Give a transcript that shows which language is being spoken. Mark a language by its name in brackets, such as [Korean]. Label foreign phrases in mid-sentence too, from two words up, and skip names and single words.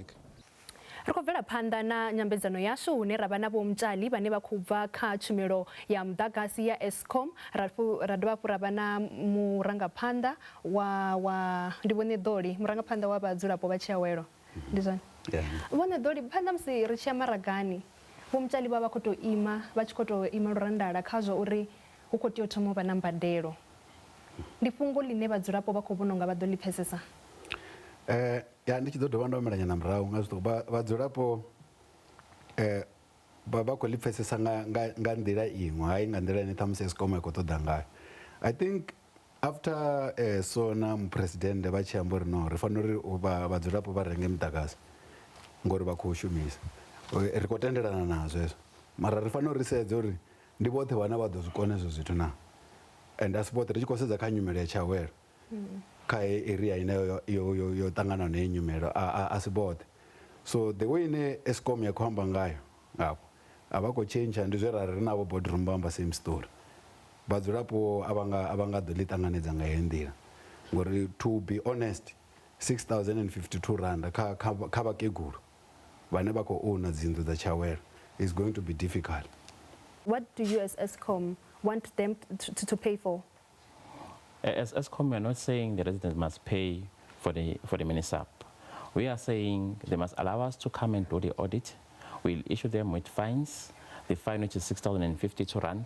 [Venda] Ri khou bvela phanḓa na nyambedzano yashu hune ra vha na vho mutali vhane vha khou bva kha tshumelo ya muḓagasi ya Eskom ra dovha hafhu ra vha na murangaphanḓa wa ndi vhone ḓoli murangaphanḓa wa vhadzulapo vha Tshiawelo ndi zwone vhone ḓoli phanḓa musi ri tshi ya maragani vho mutali vha khou tou ima vha tshi khou tou ima lurandala kha zwa uri hu khou tea u thoma u vha na mbadelo ndi fhungo ḽine vhadzulapo vha khou vhona unga vha ḓo ḽi pfhesesa. Ya ndi tshi ḓo dovha ndo omelanya na murahu nga zwiṱuku vhadzulapo vha khou ḽi pfhesesa nga nḓila iṅwe hayi nga nḓila ine ṱhamusi Eskom ya khou ṱoḓa ngayo. [English] I think [Venda] after so na muphuresidennde vha tshi amba uri no ri fanela uri vhadzulapo vha renge muḓagasi ngori vha khou shumisa ri khou tendelana nazwo hezwo mara ri fanela uri ri sedze uri ndi vhoṱhe vhane vha ḓo zwi kona ezwo zwithu na and asi vhoṱhe ri tshi khou sedza kha nyumelo ya Tshiawelo kha area ine yo ṱangana na nyumelo a si vhoṱhe [English] so the way [Venda] ine Eskom ya khou amba ngayo afho a vha khou tshentsha ndi zwe ra ri navho boardroom vha amba [English] same story [Venda] vhadzulapo a vha nga ḓo ḽi ṱanganedza nga heyo nḓila ngori [English] to be honest [Venda] 6052 rand kha vhakegulu vhane vha khou own dzinḓu dza Tshiawelo [English] is going to be difficult. What do you as Eskom want them to pay for? As Eskom, we are not saying the residents must pay for the municip. We are saying they must allow us to come and do the audit. We'll issue them with fines, the fine which is 6,052 rand.